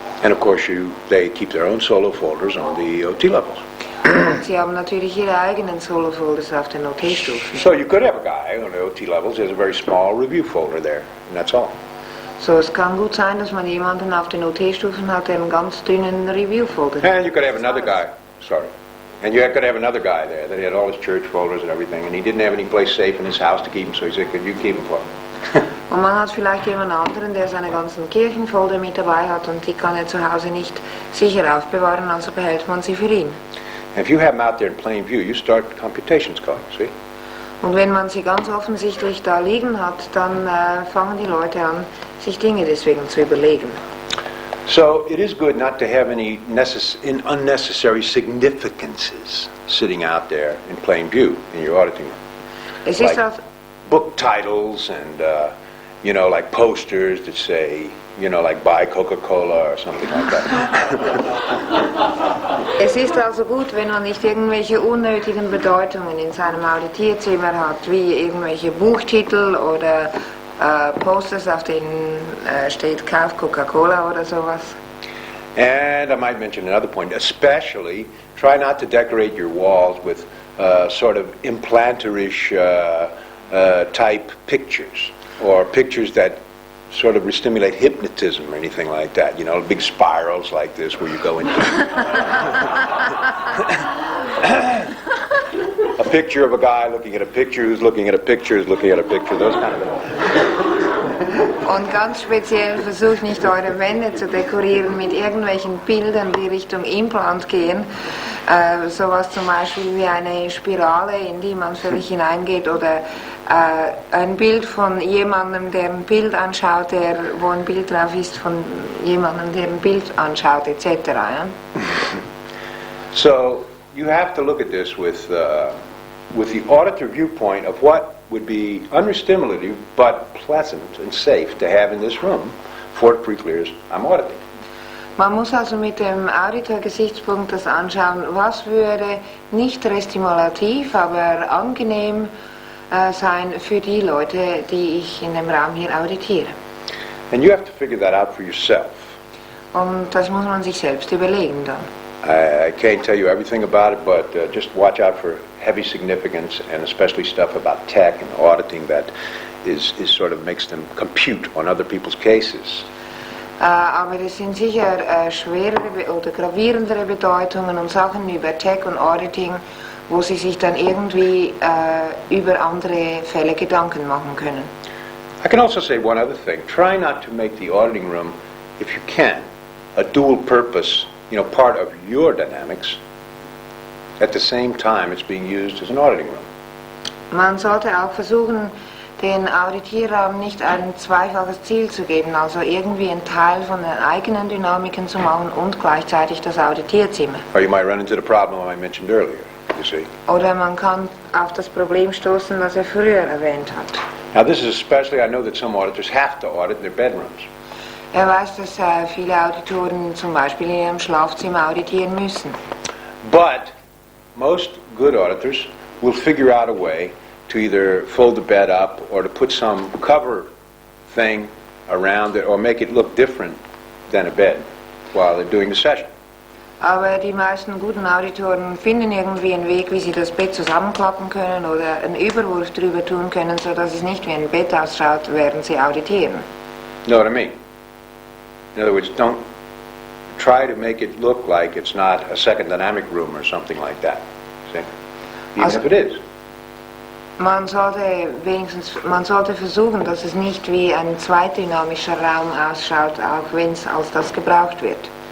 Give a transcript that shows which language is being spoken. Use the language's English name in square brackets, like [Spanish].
[English] And of course they keep their own solo folders on the OT levels. [German] Sie haben natürlich ihre eigenen Solo-Folders auf den OT-Stufen. [English] So you could have a guy on the OT levels who has a very small review folder there, and that's all. [German] So es kann gut sein, dass man jemanden auf den OT-Stufen hat, der einen ganz dünnen Review-Folder hat. [English] And you could have another guy, and you could have another guy there that had all his church folders and everything, and he didn't have any place safe in his house to keep them, so he said, could you keep them for me? [German] Und man hat vielleicht jemand anderen, der seine ganzen Kirchenfolder mit dabei hat und die kann er zu Hause nicht sicher aufbewahren, also behält man sie für ihn. [English] If you have them out there in plain view, you start computations going, see? [German] Und wenn man sie ganz offensichtlich da liegen hat, dann fangen die Leute an, sich Dinge deswegen zu überlegen. [English] So it is good not to have any unnecessary significances sitting out there in plain view in your auditing room. [German] Es [English] like [German] ist also [English] book titles and, you know, like posters that say, you know, like buy Coca-Cola or something like that. [German] Es ist also gut, wenn man nicht irgendwelche unnötigen Bedeutungen in seinem Auditierzimmer hat, wie irgendwelche Buchtitel oder Posters, auf denen steht Kauf Coca-Cola oder sowas. [English] And I might mention another point, especially try not to decorate your walls with sort of implanterish type pictures or pictures that sort of stimulate hypnotism or anything like that. You know, big spirals like this where you go into a picture of a guy looking at a picture who's looking at a picture who's looking at a picture, those kind of things. [German] Und ganz speziell versucht nicht eure Wände zu dekorieren mit irgendwelchen Bildern, die Richtung Implant gehen. Sowas zum Beispiel wie eine Spirale, in die man völlig hineingeht oder ein Bild von jemandem, der ein Bild anschaut, wo ein Bild drauf ist von jemandem, der ein Bild anschaut, etc. Ja? [English] So you have to look at this with the auditor viewpoint of what would be unstimulative but pleasant and safe to have in this room before it pre-clears I'm auditing. [German] Man muss also mit dem Auditor-Gesichtspunkt das anschauen, was würde nicht restimulativ, aber angenehm sein für die Leute, die ich in dem Raum hier auditiere. [English] And you have to figure that out for yourself. [German] Und das muss man sich selbst überlegen dann. [English] I can't tell you everything about it, but just watch out for heavy significance and especially stuff about tech and auditing that is sort of makes them compute on other people's cases. [German] Aber es sind sicher schwerere oder gravierendere Bedeutungen und Sachen über Tech und Auditing, wo sie sich dann irgendwie über andere Fälle Gedanken machen können. [English] I can also say one other thing. Try not to make the auditing room, if you can, a dual purpose, part of your dynamics at the same time it's being used as an auditing room. [German] Man sollte auch versuchen, den Auditierraum nicht ein zweifaches Ziel zu geben, also irgendwie einen Teil von den eigenen Dynamiken zu machen und gleichzeitig das Auditierzimmer. [English] Or you might run into the problem I mentioned earlier, you see. [German] Oder man kann auf das Problem stoßen, das früher erwähnt hat. [English] Now this is especially, I know that some auditors have to audit their bedrooms. [German] Weiß, dass viele Auditoren zum Beispiel in ihrem Schlafzimmer auditieren müssen. [English] But most good auditors will figure out a way to either fold the bed up or to put some cover thing around it or make it look different than a bed while they're doing the session. [German] Aber die meisten guten Auditoren finden irgendwie einen Weg, wie sie das Bett zusammenklappen können oder einen Überwurf drüber tun können, sodass es nicht wie ein Bett ausschaut, während sie auditieren. [English] Know what I mean? In other words, don't try to make it look like it's not a second dynamic room or something like that. See? Even if it is. [German] Man sollte versuchen, dass es nicht wie ein zweitdynamischer Raum ausschaut, auch wenn es als das gebraucht wird.